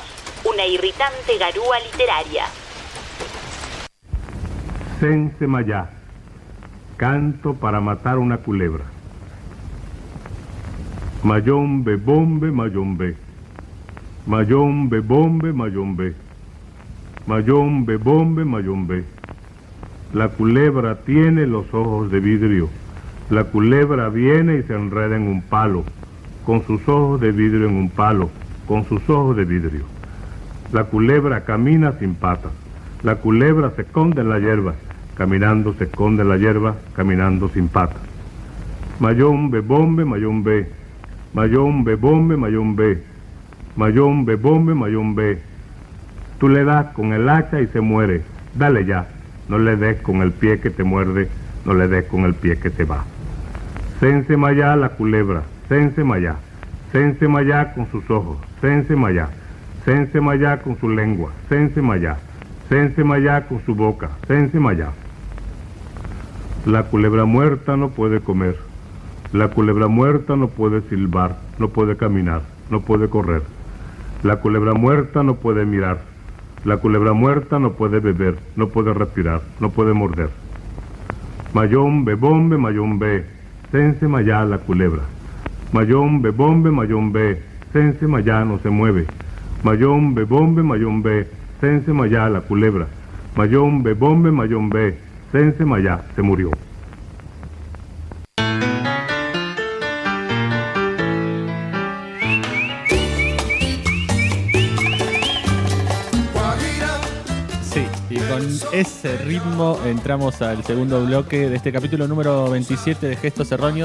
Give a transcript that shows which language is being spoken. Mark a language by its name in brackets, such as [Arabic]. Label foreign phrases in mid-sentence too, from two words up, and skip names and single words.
[Spanish] Una irritante garúa literaria. Sense Mayá. Canto para matar una culebra. Mayombe, bombe, mayombe. Mayombe, bombe, mayombe. Mayombe, bombe, mayombe. La culebra tiene los ojos de vidrio. La culebra viene y se enreda en un palo, con sus ojos de vidrio en un palo, con sus ojos de vidrio. La culebra camina sin patas. La culebra se esconde en la hierba. Caminando se esconde en la hierba, caminando sin patas. Mayombe, bombe, mayombe. Mayombe, bombe, mayombe. Mayombe, bombe, mayombe. Tú le das con el hacha y se muere. Dale ya. No le des con el pie que te muerde. No le des con el pie que te va. Sense Mayá la culebra. Sense Mayá. Sense Mayá con sus ojos. Sense Mayá. Sense Mayá con su lengua. Sense Mayá. Sense Mayá con su boca. Sense Mayá. La culebra muerta no puede comer. La culebra muerta no puede silbar, no puede caminar, no puede correr. La culebra muerta no puede mirar. La culebra muerta no puede beber, no puede respirar, no puede morder. Mayombe, bombe, mayombe. Sense Mayá la culebra. Mayombe, bombe, mayombe. Sense Mayá no se mueve. Mayombe, bombe, mayombe. Sense Mayá la culebra. Mayombe, bombe, mayombe. Sense Mayá se murió. Sí, y con ese ritmo entramos al segundo bloque de este capítulo número 27 de Gestos Erróneos.